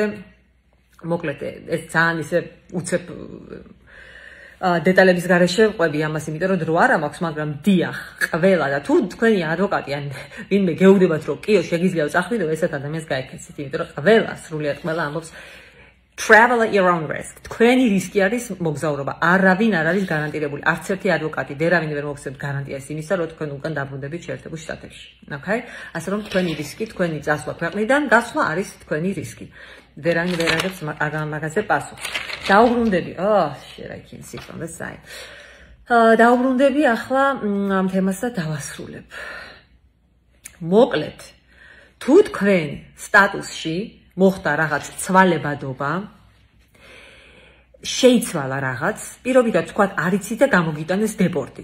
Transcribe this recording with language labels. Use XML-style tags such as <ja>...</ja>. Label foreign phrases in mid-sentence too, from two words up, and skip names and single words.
<ka>მოკლედ ეს ძალიან ისე უცებ დეტალების გარეშე ვყვები ამას, იმიტომ რომ დრო არ მაქვს, მაგრამ დიახ, ყველა და თუ თქვენი ადვოკატი ან ვინმე გეუბნებათ რომ კიო შეგიძლიათ წახვიდო, ესეთ ადამიანს გაიქცეთ, იმიტომ რომ ყველა სრულიად ყველა ამბობს</ka> <en>travel at your own risk.</en> <ka>თქვენი რისკი არის მოგზაურობა. არავინ არ არის გარანტირებული. არც ერთი ადვოკატი, ვერავინ ვერ მოგცემთ გარანტიას იმისა, რომ თქვენ უკან დაბრუნდებით შეერთებულ შტატებში.</ka> <en>Okay?</en> <ka>ასე რომ თქვენი რისკი, თქვენი წასვლა ქვეყნიდან გასვლა არის თქვენი რისკი. ვერავინ ვერ აღებს მაგაზე პასუხს. დაუბრუნდები.</ka> <en>I can see from the side.</en> <ka>დაუბრუნდები ახლა ამ თემას და დავასრულებ. მოკლედ, თუ თქვენ სტატუსში მოხდა რაღაც ცვალებადობა, შეიცვალა რაღაც, პირობითად თქვათ არ იცით და გამოგიტანეს დეპორტი.</ka>